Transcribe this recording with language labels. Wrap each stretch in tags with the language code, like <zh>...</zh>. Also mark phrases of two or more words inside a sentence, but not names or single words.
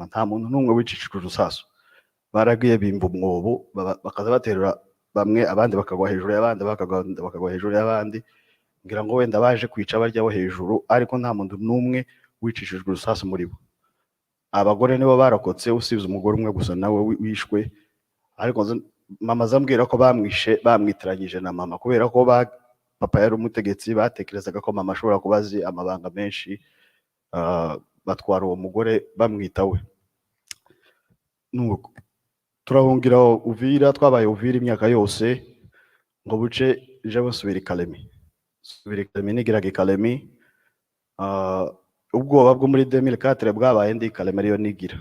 <rw>Nta muntu n'umwe wicishijwe urusasu. Baragiye bimba umwobo bakaza baterura bamwe, abandi bakagwa hejuru y'abandi, bakagwa hejuru y'abandi, ngira ngo wenda baje kwica baryaho hejuru, ariko nta muntu n'umwe wicishijwe urusasu muri bo. Abagore nibo barakotse usibye umugore umwe gusa nawe wishwe, ariko mama zambwira ko bamwitiranyije na mama kubera ko papa yari umutegetsi, batekerezaga ko mama ashobora kubazi amabanga menshi, batwara uwo mugore bamwitawe. Nuko turahungira Uvira, twabaye Uvira imyaka yose ngo buce jewe nsubira Ikalemi. Subira Ikalemi nigiraga Ikalemi, ubwoba bwo muri 2004 bwabaye ndi Ikalemi ariyo nigira.</rw>